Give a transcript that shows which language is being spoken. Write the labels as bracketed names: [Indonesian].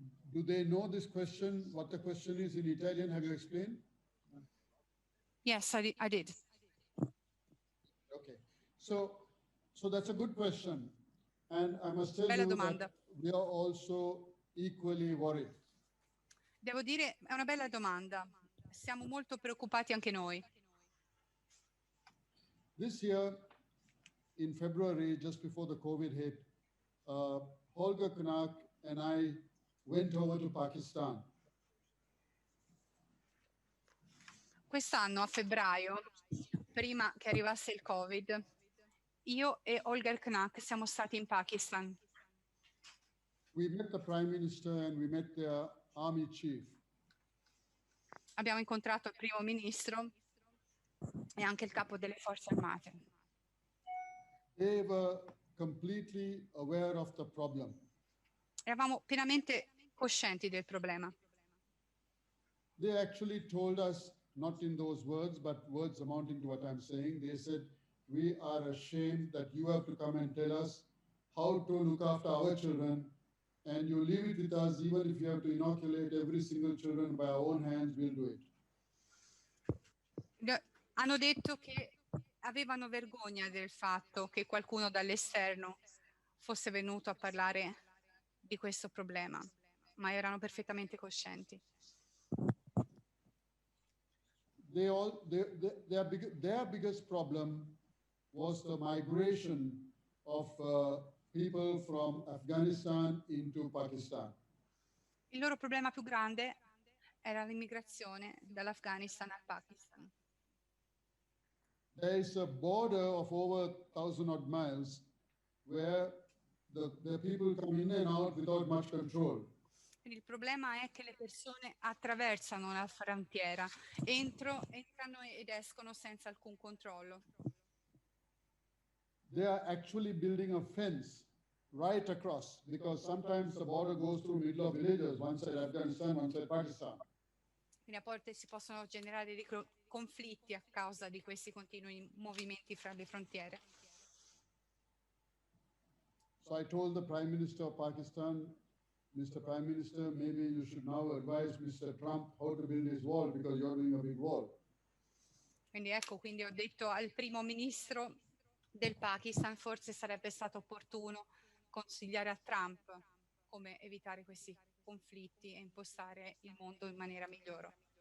[English] Do they know this question, what the question is in Italian? Have you explained? Yes, I did. Okay. So that's a good question. And I must tell [Italian] Bella [English] you [Italian] domanda. [English] that we are also equally worried. [Italian] Devo dire, è una bella domanda. Siamo molto preoccupati anche noi. [English] This year, in February, just before the COVID hit, Holger Knack and I went over to Pakistan. [Italian] Quest'anno, a febbraio, prima che arrivasse il Covid, io e Holger Knack siamo stati in Pakistan. [English] We met the Prime Minister and we met their army chief. [Italian] Abbiamo incontrato il primo ministro e anche il capo delle forze armate. [English] They were completely aware of the problem. [Italian] Eravamo pienamente coscienti del problema. [English] They actually told us, not in those words, but words amounting to what I'm saying. They said, we are ashamed that you have to come and tell us how to look after our children, and you leave it with us. Even if you have to inoculate every single children by our own hands, we'll do it. [Italian] Hanno detto che avevano vergogna del fatto che qualcuno dall'esterno fosse venuto a parlare di questo problema, ma erano perfettamente coscienti. [English] Their biggest problem was the migration of people from Afghanistan into Pakistan. [Italian] Il loro problema più grande era l'immigrazione dall'Afghanistan al Pakistan. [English] There is a border of over 1,000 odd miles where the people come in and out without much control. [Italian] Quindi il problema è che le persone attraversano la frontiera, entrano ed escono senza alcun controllo. [English] They are actually building a fence right across, because sometimes the border goes through middle of villages, one side Afghanistan, one side Pakistan. [Italian] Quindi a volte si possono generare dei conflitti a causa di questi continui movimenti fra le frontiere. [English] So I told the Prime Minister of Pakistan, Mr. Prime Minister, maybe you should now advise Mr. Trump how to build his wall, because you're doing a big wall. [Italian] Quindi ho detto al primo ministro del Pakistan, forse sarebbe stato opportuno consigliare a Trump come evitare questi conflitti e impostare il mondo in maniera migliore.